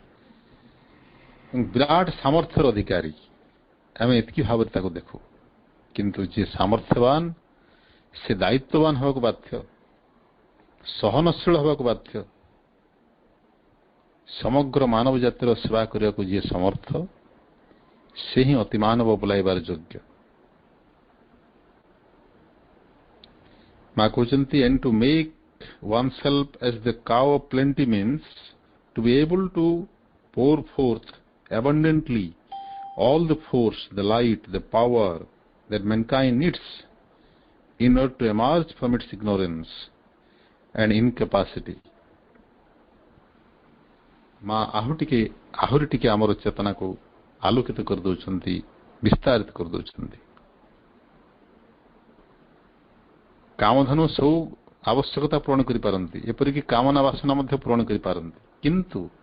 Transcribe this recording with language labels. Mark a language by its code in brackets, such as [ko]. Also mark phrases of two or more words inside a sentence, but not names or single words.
[or] ବିରାଟ ସାମର୍ଥ୍ୟର ଅଧିକାରୀ ଆମେ ଏତିକି ଭାବରେ ତାକୁ ଦେଖୁ, କିନ୍ତୁ ଯିଏ ସାମର୍ଥ୍ୟବାନ ସେ ଦାୟିତ୍ୱବାନ ହେବାକୁ ବାଧ୍ୟ, ସହନଶୀଳ ହେବାକୁ ବାଧ୍ୟ। ସମଗ୍ର ମାନବ ଜାତିର ସେବା କରିବାକୁ ଯିଏ ସମର୍ଥ ସେ ହିଁ ଅତିମାନବ ବୋଲାଇବାର ଯୋଗ୍ୟ। ମା କହୁଛନ୍ତି, [en] and to make oneself as the cow of plenty means to be able to pour forth abundantly all the force, the light, the power that mankind needs in order to emerge from its ignorance and incapacity. [or] ମା ଆହୁରି ଟିକେ ଆମର ଚେତନାକୁ ଆଲୋକିତ କରିଦେଉଛନ୍ତି, ବିସ୍ତାରିତ କରିଦେଉଛନ୍ତି। କାମଧେନୁ ସବୁ ଆବଶ୍ୟକତା ପୂରଣ କରିପାରନ୍ତି, ଏପରିକି କାମନା ବାସନା ମଧ୍ୟ ପୂରଣ କରିପାରନ୍ତି, କିନ୍ତୁ